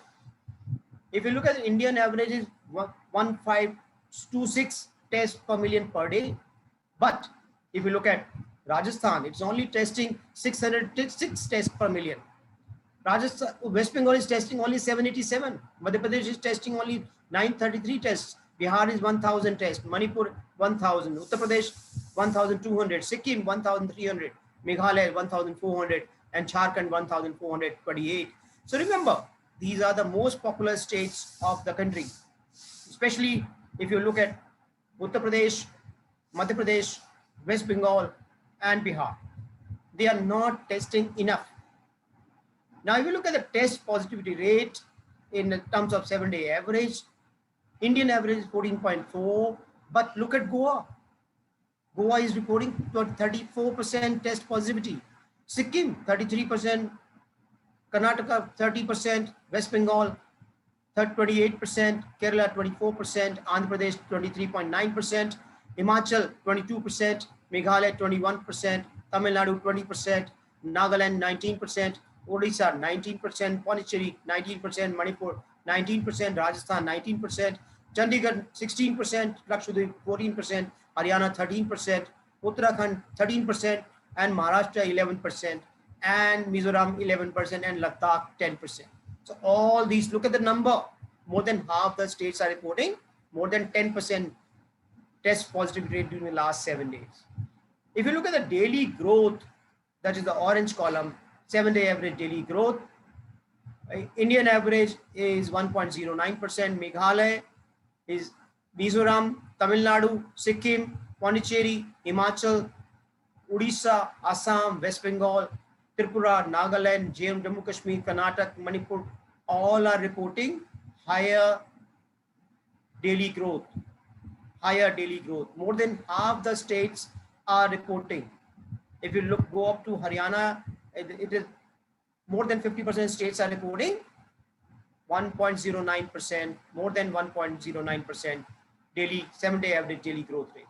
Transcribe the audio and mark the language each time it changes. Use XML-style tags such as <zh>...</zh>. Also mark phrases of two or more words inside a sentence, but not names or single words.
<en>If you look at the Indian average is 1,526 tests per million per day. But if you look at Rajasthan, it's only testing 606 tests per million. Rajasthan, West Bengal is testing only 787. Madhya Pradesh is testing only 933 tests. Bihar is 1,000 tests. Manipur 1,000. Uttar Pradesh 1,200. Sikkim 1,300. Meghalaya 1,400. And Jharkhand 1,428. So remember, these are the most populous states of the country, especially if you look at Uttar Pradesh, Madhya Pradesh, West Bengal, and Bihar. They are not testing enough. Now, if you look at the test positivity rate in terms of 7-day average, Indian average is 14.4, but look at Goa. Goa is reporting 34% test positivity. Sikkim, 33%, Karnataka, 30%, West Bengal, 28%, Kerala, 24%, Andhra Pradesh, 23.9%, Himachal, 22%, Meghalaya, 21%, Tamil Nadu, 20%, Nagaland, 19%, Odisha, 19%, Pondicherry, 19%, Manipur, 19%, Rajasthan, 19%, Chandigarh, 16%, Lakshadweep, 14%, Haryana, 13%, Uttarakhand, 13%, and Maharashtra 11%, and Mizoram 11%, and Ladakh 10%. So all these, look at the number, more than half the states are reporting more than 10% test positivity rate during the last 7 days. If you look at the daily growth, that is the orange column, 7-day average daily growth, Indian average is 1.09%, Meghalaya is Mizoram, Tamil Nadu, Sikkim, Pondicherry, Himachal, Odisha, Assam, West Bengal, Tripura, Nagaland, Jammu Kashmir, Karnataka, Manipur, all are reporting higher daily growth. Higher daily growth. More than half the states are reporting. If you look, go up to Haryana, it is more than 50% states are reporting 1.09%, more than 1.09% daily 7-day average daily growth rate.</en>